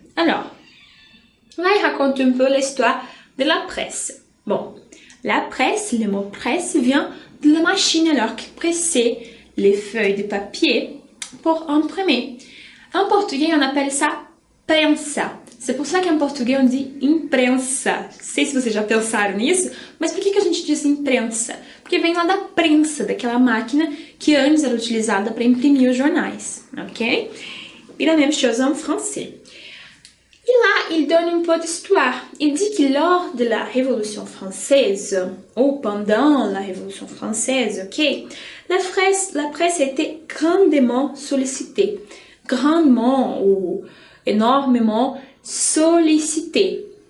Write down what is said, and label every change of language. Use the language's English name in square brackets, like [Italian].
[French] Alors, là, il raconte un peu l'histoire de la presse. Bon, la presse, le mot presse vient de la machine alors qui pressait les feuilles de papier pour imprimer. En portugais, on appelle ça prensa. C'est pour ça qu'en português on dit imprensa. [Portuguese] Não sei se vocês já pensaram nisso, mas por que a gente diz imprensa? Porque vem lá da prensa, daquela máquina que antes era utilizada para imprimir os jornais, ok? [French] Et la même chose en français. Et là, il donne un peu d'histoire. Il dit que lors de la Révolution française, ou pendant la Révolution française, ok, la presse était grandement sollicitée. Grandement ou énormément sollicitée.